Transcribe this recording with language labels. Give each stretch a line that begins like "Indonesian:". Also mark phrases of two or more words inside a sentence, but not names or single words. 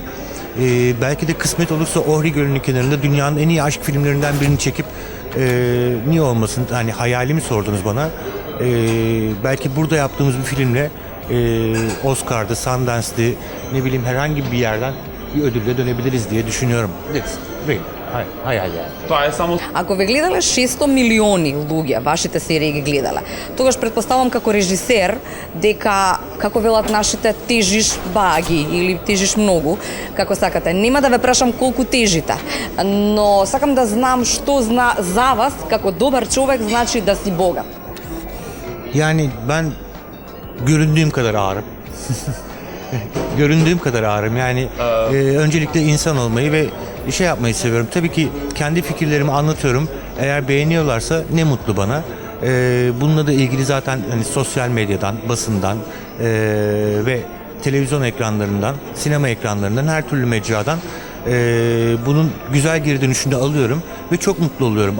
Turkish: Belki de kısmet olursa Ohri Gölü'nün kenarında dünyanın en iyi aşk filmlerinden birini çekip niye olmasın, hani hayalimi sordunuz bana. Belki burada yaptığımız bir filmle Oscar'da, Sundance'di, ne bileyim herhangi bir yerden bir ödülle dönebiliriz diye düşünüyorum. Hayal yani.
Macedonian: Това е само Ако ве гледале 600 милиони луѓе, вашите серии ги гледале, тогаш предпоставам како режисер дека, како велат нашите, тежиш баги или тежиш многу, како сакате. Нема да ве прашам колку тежите, но сакам да знам што за вас како добар човек значи да си богат.
Turkish: Yani ben göründüğüm kadar ağırım. Göründüğüm kadar ağırım. Yani öncelikle insan olmayı ve şey yapmayı seviyorum. Tabii ki kendi fikirlerimi anlatıyorum. Eğer beğeniyorlarsa ne mutlu bana. Bununla da ilgili zaten hani sosyal medyadan, basından ve televizyon ekranlarından, sinema ekranlarından, her türlü mecradan bunun güzel geri dönüşünü de alıyorum ve çok mutlu oluyorum.